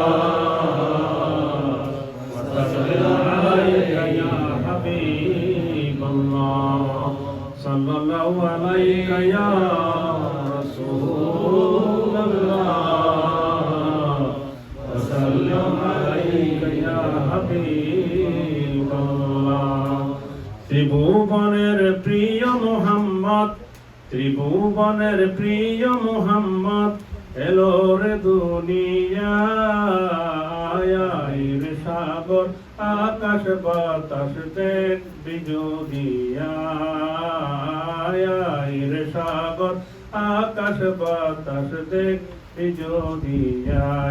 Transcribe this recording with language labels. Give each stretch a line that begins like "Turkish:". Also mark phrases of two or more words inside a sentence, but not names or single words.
Arabic: صلی اللہ علیہ یا رسول اللہ وسلم علیہ یا حبیب اللہ۔
Bangla: ত্রিভুবনের প্রিয় মোহাম্মদ, ত্রিভুবনের প্রিয় মোহাম্মদ এলো রে দুনিয়ায়, রে সাগর আকাশ বাতাস দেখবি যদি আয়, রে সাগর আকাশ বাতাস দেখবি যদি আয়।